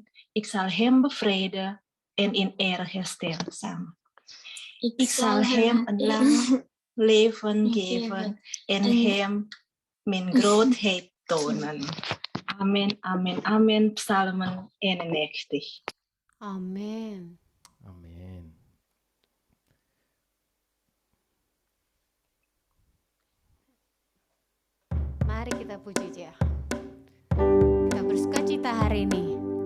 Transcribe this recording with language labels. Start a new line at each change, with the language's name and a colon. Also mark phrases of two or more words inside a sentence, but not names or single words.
Dutch: Ik zal hem bevrijden en in eer herstellen samen. Ik zal hem een lang leven geven en hem mijn grootheid tonen. Amen, amen, amen. Psalmen 91. Amen.
Indonesian: Amin. Mari kita puji Dia. Kita bersukacita hari ini.